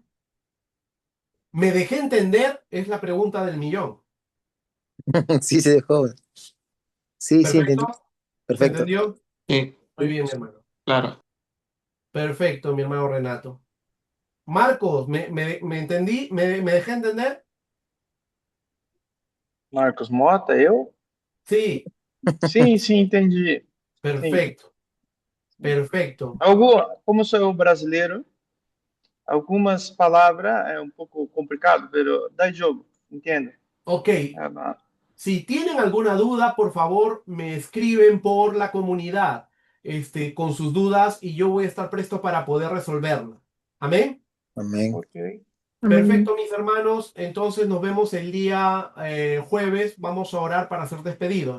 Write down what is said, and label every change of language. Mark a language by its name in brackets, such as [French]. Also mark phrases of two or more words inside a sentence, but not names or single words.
[Spanish] ¿Me dejé entender? Es la pregunta del millón. Sí, se dejó. Sí, sí, ¿Perfecto? entendí. ¿Se Perfecto. entendió? Sí, Muy bien, mi hermano. claro. Perfecto, mi hermano Renato. Marcos, ¿me entendí? ¿Me dejé entender? [Portuguese] Marcos Mota, eu? [Spanish] Sí, [Portuguese] Sim, entendi. Sim. [Spanish] perfecto, perfecto. [Portuguese] Como sou brasileiro, algumas palavras é um pouco complicado, pero dá jogo, entende? [Spanish] Ok, [Portuguese] É, não. [Spanish] si tienen alguna duda, por favor, me escriben por la comunidad, con sus dudas y yo voy a estar presto para poder resolverla. Amén. Amén. Ok. Perfecto, mis hermanos. Entonces nos vemos el día jueves. Vamos a orar para ser despedidos.